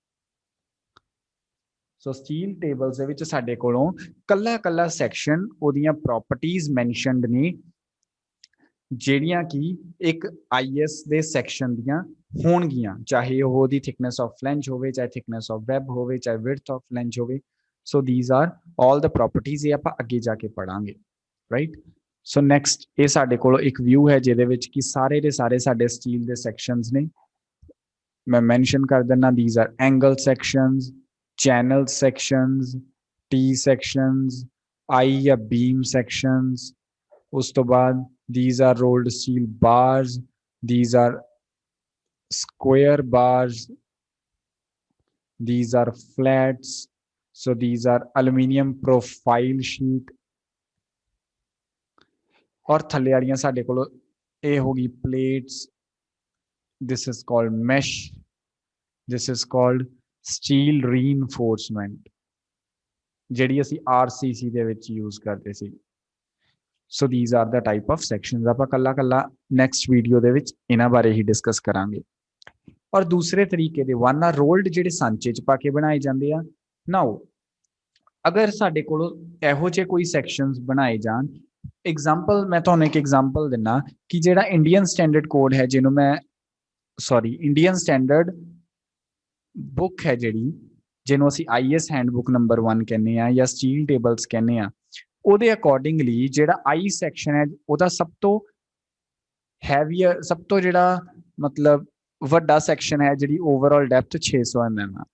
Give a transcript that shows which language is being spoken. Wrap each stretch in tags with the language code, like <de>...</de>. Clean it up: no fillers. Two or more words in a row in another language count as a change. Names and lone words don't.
<pa>ਸੋ</pa> <en>steel tables</en> <pa>ਦੇ ਵਿੱਚ ਸਾਡੇ ਕੋਲੋਂ ਕੱਲਾ ਕੱਲਾ ਸੈਕਸ਼ਨ ਉਹਦੀਆਂ</pa> <en>properties mentioned</en> <pa>ਨੇ, ਜਿਹੜੀਆਂ ਕਿ ਇੱਕ ਆਈਐਸ ਦੇ ਸੈਕਸ਼ਨ ਦੀਆਂ ਹੋਣਗੀਆਂ, ਚਾਹੇ ਉਹ ਉਹਦੀ</pa> <en>thickness of flange</en> <pa>ਹੋਵੇ, ਚਾਹੇ</pa> <en>thickness of web</en> <pa>ਹੋਵੇ, ਚਾਹੇ</pa> <en>width of flange</en> <pa>ਹੋਵੇ।</pa> <en>so these are all the properties,</en> <pa>ਇਹ ਆਪਾਂ ਅੱਗੇ ਜਾ ਕੇ ਪੜਾਂਗੇ,</pa> <en>ਰਾਈਟ।</en> <pa>ਸੋ ਨੈਕਸਟ ਇਹ ਸਾਡੇ ਕੋਲ ਇੱਕ ਵਿਊ ਹੈ ਜਿਹਦੇ ਵਿੱਚ ਕਿ ਸਾਰੇ ਦੇ ਸਾਰੇ ਸਾਡੇ ਸਟੀਲ ਦੇ ਸੈਕਸ਼ਨਸ ਨੇ। ਮੈਂ ਮੈਂਸ਼ਨ ਕਰ ਦਿੰਦਾ,</pa> <en>these are angle sections, channel sections, T sections, I ਜਾਂ beam sections।</en> <pa>ਉਸ ਤੋਂ ਬਾਅਦ</pa> <en>these are rolled steel bars, these are square bars, these are flats, so these are aluminum profile sheet।</en> <pa>ਔਰ ਥੱਲੇ ਵਾਲੀਆਂ ਸਾਡੇ ਕੋਲ ਇਹ ਹੋ ਗਈ</pa> <en>plates, this is called mesh, this is called steel reinforcement,</en> <pa>ਜਿਹੜੀ ਅਸੀਂ RCC ਦੇ ਵਿੱਚ ਯੂਜ਼ ਕਰਦੇ ਸੀ।</pa> <en>ਸੋ these are the type of sections।</en> <pa>ਆਪਾਂ ਕੱਲਾ ਕੱਲਾ</pa> <en>next video</en> <pa>ਦੇ ਵਿੱਚ ਇਹਨਾਂ ਬਾਰੇ ਹੀ ਡਿਸਕਸ ਕਰਾਂਗੇ। ਔਰ ਦੂਸਰੇ ਤਰੀਕੇ ਦੇ</pa> <en>one are rolled,</en> <pa>ਜਿਹੜੇ ਸਾਂਚੇ 'ਚ ਪਾ ਕੇ ਬਣਾਏ ਜਾਂਦੇ ਆ। ਨਾਓ ਅਗਰ ਸਾਡੇ ਕੋਲ ਇਹੋ ਜਿਹੇ ਕੋਈ ਸੈਕਸ਼ਨਸ ਬਣਾਏ ਜਾਣ, एग्जाम्पल मैं ਤੁਹਾਨੂੰ ਇੱਕ एग्जाम्पल ਦਿੰਨਾ ਕਿ ਜਿਹੜਾ</pa> <en>Indian standard code</en> <pa>ਹੈ, ਜਿਹਨੂੰ ਮੈਂ</pa> <en>Indian standard book</en> <pa>ਹੈ ਜਿਹੜੀ, ਜਿਹਨੂੰ ਅਸੀਂ</pa> <en>IS handbook number 1</en> <pa>ਕਹਿੰਦੇ ਆ ਜਾਂ</pa> <en>steel tables</en> <pa>ਕਹਿੰਦੇ ਆ, ਉਹਦੇ ਅਕੋਰਡਿੰਗਲੀ ਜਿਹੜਾ</pa> <en>I section</en> <pa>ਹੈ ਉਹਦਾ ਸਭ ਤੋਂ ਹੈਵੀਅਰ, ਸਭ ਤੋਂ ਜਿਹੜਾ ਮਤਲਬ ਵੱਡਾ ਸੈਕਸ਼ਨ ਹੈ, ਜਿਹੜੀ</pa> <en>overall depth 600 mm</en> <pa>ਆ।</pa>